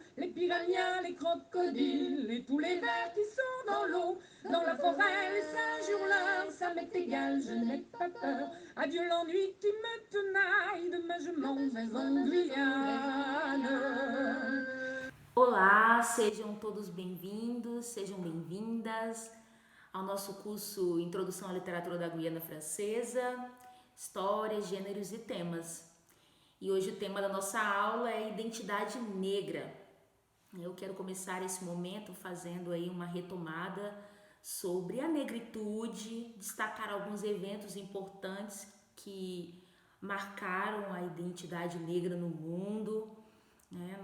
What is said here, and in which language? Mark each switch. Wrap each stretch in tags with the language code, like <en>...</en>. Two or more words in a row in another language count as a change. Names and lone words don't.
<fr>Les piranhas, les crocodiles et tous les vers qui sont dans l'eau. Dans la forêt, les singes hurleurs, ça m'est égal, je n'ai pas peur. Adieu l'ennui qui me tenaille, demain je m'en vais en Guyane.</fr> <pt>Olá, sejam todos bem-vindos, sejam bem-vindas ao nosso curso Introdução à Literatura da Guiana Francesa, História, Gêneros e Temas. E hoje o tema da nossa aula é Identidade Negra. Eu quero começar esse momento fazendo aí uma retomada sobre a negritude, destacar alguns eventos importantes que marcaram a identidade negra no mundo, né?</pt>